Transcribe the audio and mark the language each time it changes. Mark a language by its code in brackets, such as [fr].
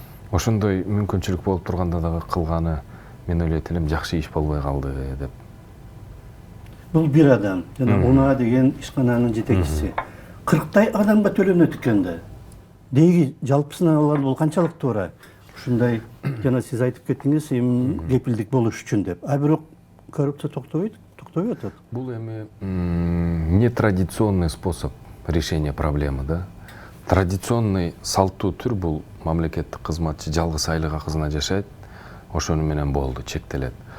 [ky] Ошондой мүмкүнчүлүк болуп турганда дагы кылганы мен ойлойт элем жакшы иш болбой калды деп. Бул бир адам, жана УНА деген ишкананын жетекчиси. 40 адамга төлөнөт экен да. Деги жалпысынан алганда бул канчалык туура? Ушундай жана сиз айтып кеттиңиз, эми кепилдик болуш үчүн деп. А бирок коррупция токтобойт атат. Бул эми [ru] нетрадиционный способ решения проблемы, [ky] да. Традиционный салттуу түр бул мамлекеттик кызматчы жалгыз айлык акысына жашайт, ошону менен болду, чектелет.